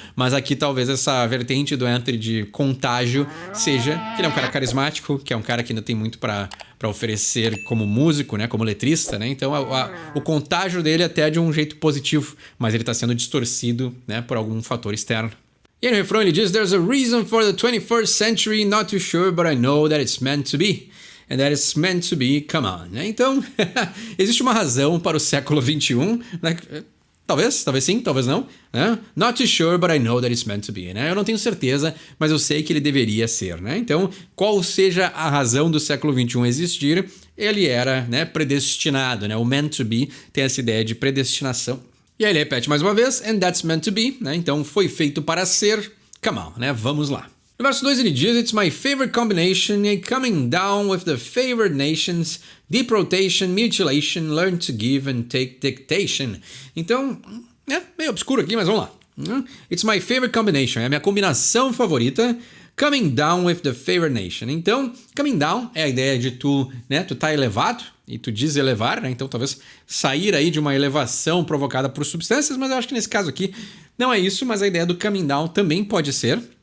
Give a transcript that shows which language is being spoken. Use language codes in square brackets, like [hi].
[pt] Mas aqui talvez essa vertente do Anthony de contágio seja que ele é um cara carismático, que é um cara que ainda tem muito para oferecer como músico, né? Como letrista, né? Então o contágio dele até é de um jeito positivo, mas ele está sendo distorcido, né? Por algum fator externo. E no refrão ele diz: [en] "There's a reason for the 21st century, not too sure, but I know that it's meant to be. And that it's meant to be, come on." [pt] Então, existe uma razão para o século XXI, né? Talvez sim, talvez não. Né? [en] Not too sure, but I know that it's meant to be. [pt] Né? Eu não tenho certeza, mas eu sei que ele deveria ser. Né? Então, qual seja a razão do século XXI existir, ele era, né, predestinado. Né? O meant to be tem essa ideia de predestinação. E aí ele repete mais uma vez, [en] and that's meant to be, [pt] né? Então foi feito para ser, [en] come on, [pt] né? Vamos lá. No verso 2 ele diz, [en] "It's my favorite combination, a coming down with the favored nations, deep rotation, mutilation, learn to give and take dictation." [pt] Então, é meio obscuro aqui, mas vamos lá. [en] It's my favorite combination, [pt] é a minha combinação favorita, [en] coming down with the favored nation. [pt] Então, coming down é a ideia de tu, né, tu tá elevado, e tu diz elevar, né? Então talvez sair aí de uma elevação provocada por substâncias, mas eu acho que nesse caso aqui não é isso, mas a ideia do coming down também pode ser.